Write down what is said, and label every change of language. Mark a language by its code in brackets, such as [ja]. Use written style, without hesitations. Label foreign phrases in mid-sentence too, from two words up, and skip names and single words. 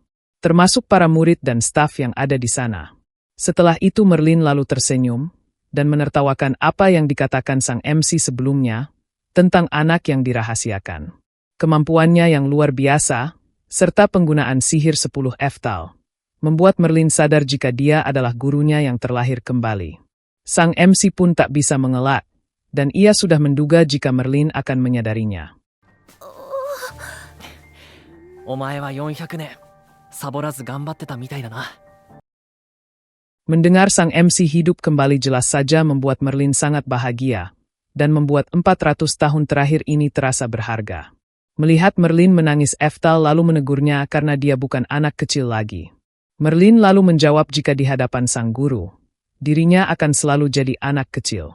[id] Termasuk para murid dan staf yang ada di sana. Setelah itu Merlin lalu tersenyum, dan menertawakan apa yang dikatakan sang MC sebelumnya, tentang anak yang dirahasiakan. Kemampuannya yang luar biasa, serta penggunaan sihir 10 Eftal, membuat Merlin sadar jika dia adalah gurunya yang terlahir kembali. Sang MC pun tak bisa mengelak, dan ia sudah menduga jika Merlin akan menyadarinya. [ja] お前は400年サボらず頑張ってたみたいだな。 [id] Mendengar sang MC hidup kembali jelas saja membuat Merlin sangat bahagia, dan membuat 400 tahun terakhir ini terasa berharga. Melihat Merlin menangis Eftal lalu menegurnya karena dia bukan anak kecil lagi. Merlin lalu menjawab jika di hadapan sang guru, dirinya akan selalu jadi anak kecil.